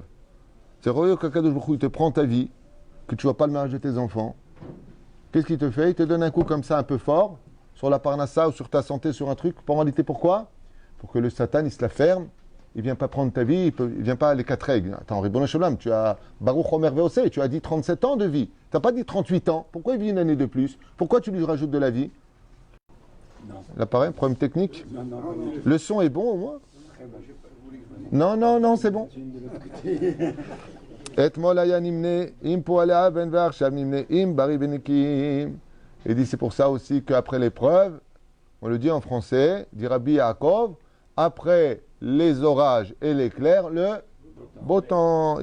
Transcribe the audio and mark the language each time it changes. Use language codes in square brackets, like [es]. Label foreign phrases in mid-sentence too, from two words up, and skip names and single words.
[fr] C'est heureux qu' [he] הקדוש ברוך הוא, [fr] il te prend ta vie, que tu ne vois pas le mariage de tes enfants. Qu'est-ce qu'il te fait? Il te donne un coup comme ça un peu fort, sur la parnassa ou sur ta santé, sur un truc. Pour en réalité, pourquoi? Pour que le Satan, il se la ferme. Il ne vient pas prendre ta vie, il ne vient pas les 4 règles. Attends, [he] רבונו של עולם, [fr] tu as [he] ברוך אומר ועושה, [fr] tu as dit 37 ans de vie. Tu n'as pas dit 38 ans. Pourquoi il vit une année de plus? Pourquoi tu lui rajoutes de la vie? Non. L'appareil, problème technique? Non. Le son est bon au moins? Non, c'est bon. Il dit c'est pour ça aussi qu'après l'épreuve, on le dit en français, dit Rabbi Yaakov, après les orages et l'éclair, le beau temps.